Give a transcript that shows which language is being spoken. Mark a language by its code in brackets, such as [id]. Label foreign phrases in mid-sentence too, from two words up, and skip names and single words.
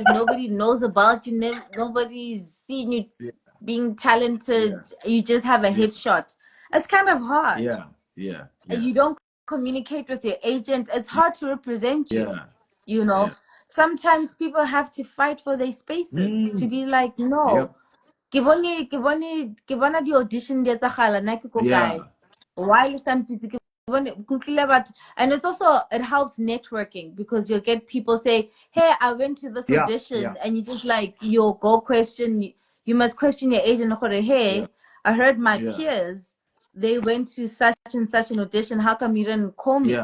[en] Nobody knows about you. Nobody's seen you Yeah. being talented. Yeah. You just have a Yeah. headshot. It's kind of hard. Yeah. Yeah. Yeah. You don't communicate with your agent. It's hard to represent you. Yeah. You know, Yeah. sometimes people have to fight for their spaces to Mm. be like, no, Yep. [tn] ke bona di audition di etsagala nna ke ko kae, [en] Yeah. while some busy and it's also, it helps networking because you'll get people say, hey, I went to this Yeah. Yeah. audition, and you just like, you'll go question, you must question your agent, Yeah. hey, I heard my Yeah. peers, they went to such and such an audition, how come you didn't call me?